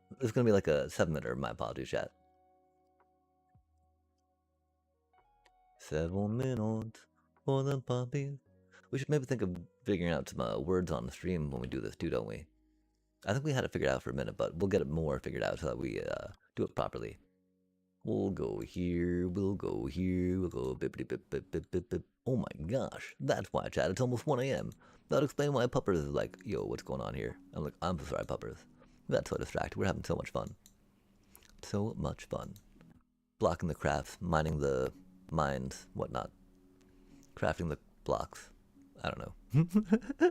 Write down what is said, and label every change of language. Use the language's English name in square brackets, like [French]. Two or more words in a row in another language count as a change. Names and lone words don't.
[English] It's gonna be like a 7-minute, my apologies, chat. 7 minutes for the puppies. We should maybe think of figuring out some words on the stream when we do this too, don't we? I think we had it figured out for a minute, but we'll get it more figured out so that we do it properly. We'll go here, we'll go here, we'll go bippity bip bip bip bip bip. Oh my gosh, that's why, chat. It's almost 1 a.m. That'll explain why Puppers is like, yo, what's going on here? I'm like, I'm sorry, Puppers. We got so distracted. We're having so much fun. So much fun. Blocking the crafts, mining the mines, whatnot. Crafting the blocks. I don't know.